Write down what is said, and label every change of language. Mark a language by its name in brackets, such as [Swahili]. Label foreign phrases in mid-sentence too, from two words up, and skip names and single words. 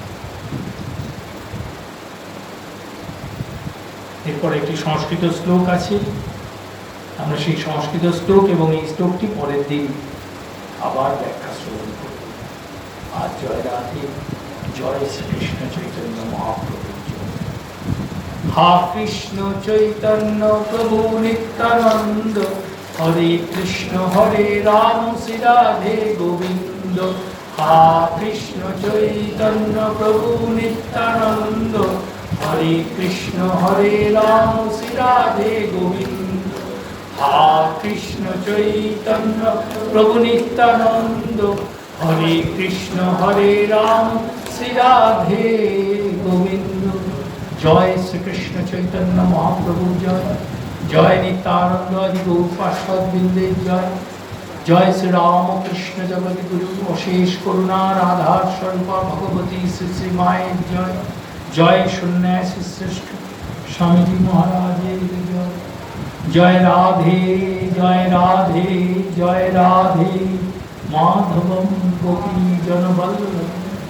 [Bangla] এরপর একটি সংস্কৃত শ্লোক আছে, আমরা সেই সংস্কৃত শ্লোক এবং এই শ্লোকটি পরের দিন আবার ব্যাখ্যা শ্রবণ করব। আর জয় রাধে, জয় শ্রীকৃষ্ণ চৈতন্য মহাপ্রভু। [Sanskrit] हा कृष्ण चैतन्य प्रभु नित्यानंद, हरे कृष्ण हरे राम श्री राधे गोविंद। हा कृष्ण चैतन्य प्रभु नित्यानंद, हरे कृष्ण हरे राम श्री राधे गोविंद। हा कृष्ण चैतन्य प्रभु नित्यानंद, हरे कृष्ण हरे राम श्री राधे गोविंद। जय श्री कृष्ण चैतन्य महाप्रभु जय, जय नित्यानंद आदि गौर पार्षद वृंदे जय, जय श्री राम कृष्ण जगत गुरु अशेष करुणा राधा स्वरूपा भगवती श्री श्री माए जय, जय सन्यासी श्रेष्ठ स्वामी जी महाराज जय। जय राधे जय राधे जय राधे, माधवम गोपी जनवल्लभ।